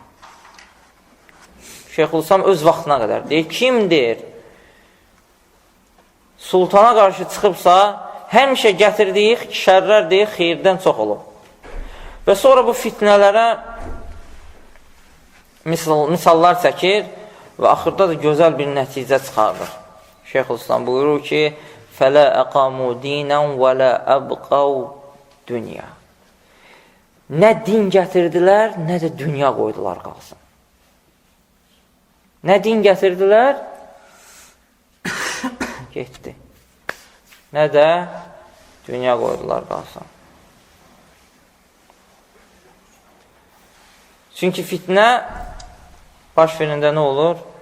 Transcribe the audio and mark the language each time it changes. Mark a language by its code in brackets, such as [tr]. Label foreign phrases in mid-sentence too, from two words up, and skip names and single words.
[az] Şeyxülislam öz vaxtına qədər deyir, kim deyir, sultana qarşı çıxıbsa, həmişə gətirdiyi şərlər deyir, xeyirdən çox olur. Və sonra bu fitnələrə misallar çəkir və axırda da gözəl bir nəticə çıxardır. Şeyxülislam buyurur ki, [ar] فَلَا أَقَامُوا دِينًا وَلَا أَبْقَوْا دُنْيَا. [az] Nə din gətirdilər, nə də dünya qoydular qalsın. Nə din gətirdilər, getdi. Nə də dünya qoydular qalsın. Çünki fitnə baş verəndə nə olur?